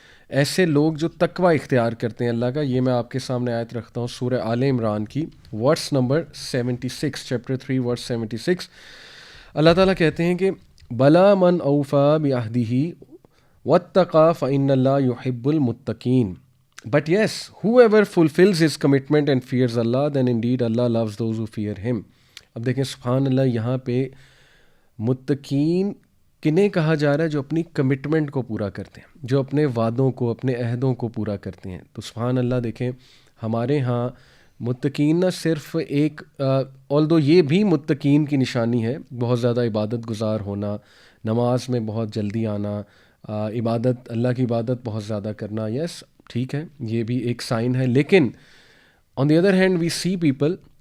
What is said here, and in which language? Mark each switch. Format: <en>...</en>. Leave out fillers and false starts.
<ur>ایسے لوگ جو تقوی اختیار کرتے ہیں اللہ کا. یہ میں آپ کے سامنے آیت رکھتا ہوں سورہ آل عمران کی، ورس نمبر 76، چیپٹر 3 ورس 76. اللہ تعالیٰ کہتے ہیں کہ</ur> <ar>بلا من اوفا بعہدہ واتقى فإن اللہ يحب المتقین.</ar> <en>But yes, whoever fulfills his commitment and fears Allah, then indeed Allah loves those who fear him.</en> <ur>اب دیکھیں سبحان اللہ، یہاں پہ متقین کنہیں کہا جا رہا ہے؟ جو اپنی کمٹمنٹ کو پورا کرتے ہیں، جو اپنے وعدوں کو، اپنے عہدوں کو پورا کرتے ہیں. تو سبحان اللہ، دیکھیں ہمارے ہاں متقین نہ صرف ایک although یہ بھی متقین کی نشانی ہے، بہت زیادہ عبادت گزار ہونا، نماز میں بہت جلدی آنا، عبادت، اللہ کی عبادت بہت زیادہ کرنا، یس ٹھیک ہے، یہ بھی ایک سائن ہے. لیکن</ur> <en>on the other hand we see people</en>